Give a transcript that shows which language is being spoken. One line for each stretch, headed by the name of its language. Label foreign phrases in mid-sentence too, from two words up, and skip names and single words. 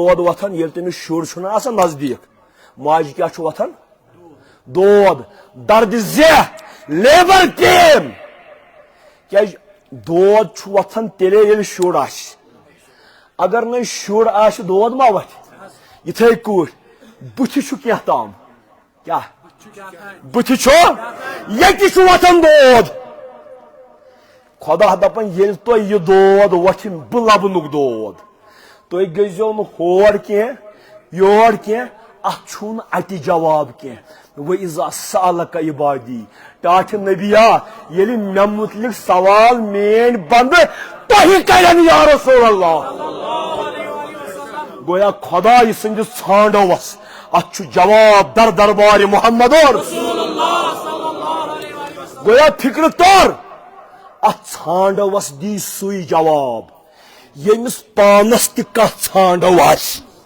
Kashmiri: دود وۄتھان ییٚلہِ تٔمِس شُر چھُنہ آسان نزدیٖک ماجہِ کیٛاہ چھُ وۄتھان دود درد زیہ
English: labor pain
Kashmiri: کیازِ دود چھُ وۄتھان تیٚلے ییٚلہِ شُر آسہِ اگر نہٕ شُر آسہِ دود ما وۄتھِ یِتھے کٲٹھۍ بٕتھِ چھُ کینٛہہ تام کیٛاہ بٕتھِ چھُ ییٚتہِ چھُ وۄتھان دود خۄدا دپان ییٚلہِ تۄہہِ یہِ دود وۄتھِ بہٕ لبنُک دود تُہۍ گٔژھۍزیو نہٕ ہور کینٛہہ یور کینٛہہ اتھ چھُنہٕ اتہِ جواب کینٛہہ
Arabic: وَإِذَا سَأَلَكَ عِبَادِي
Kashmiri: ٹاٹھِ نبیا ییٚلہِ مےٚ متعلق سوال میٲنۍ بندٕ تۄہہِ کرن
Arabic: یا رسول اللہ
Kashmiri: گویا خۄداے سٕنٛدِس ژھانڈوس اتھ چھُ جواب در دربارِ محمد گویا فکرِ طور اتھ ژھانڈوس دی سُے جواب ییٚمِس پانس تہِ کانٛہہ ژھانڈو آسہِ